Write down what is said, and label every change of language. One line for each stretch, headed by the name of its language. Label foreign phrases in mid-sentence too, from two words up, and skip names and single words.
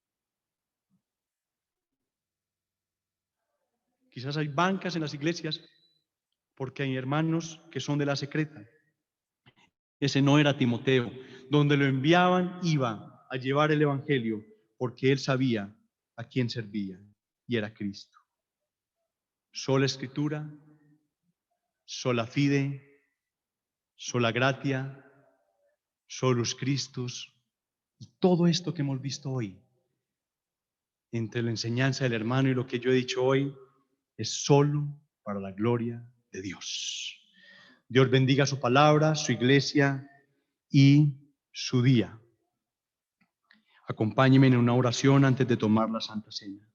Spanish: Quizás hay bancas en las iglesias porque hay hermanos que son de la secreta. Ese no era Timoteo. Donde lo enviaban iba a llevar el evangelio porque él sabía a quién servía y era Cristo. Sola escritura,
Latin: sola fide, sola gratia, solus Christus.
Spanish: Y todo esto que hemos visto hoy, entre la enseñanza del hermano y lo que yo he dicho hoy, es solo para la gloria de Dios. Dios bendiga su palabra, su iglesia y su día. Acompáñenme en una oración antes de tomar la Santa Cena.